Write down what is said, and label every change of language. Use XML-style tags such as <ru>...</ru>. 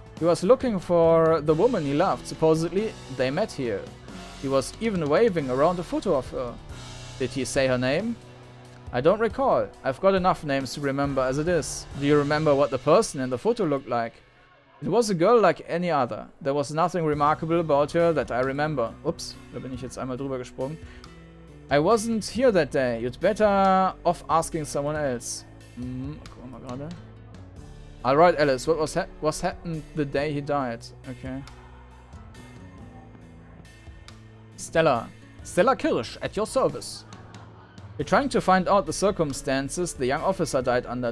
<en>He was looking for the woman he loved. Supposedly, they met here. He was even waving around a photo of her. Did he say her name? I don't recall. I've got enough names to remember as it is. Do you remember what the person in the photo looked like? It was a girl like any other. There was nothing remarkable about her that I remember.</en> <de>Ups, da bin ich jetzt einmal drüber gesprungen.</de> <en>I wasn't here that day. You'd better off asking someone else. Gucken wir mal gerade. Alright, Alice, what happened the day he died? Okay. Stella Kirsch, at your service. We're trying to find out the circumstances the young officer died under.</en>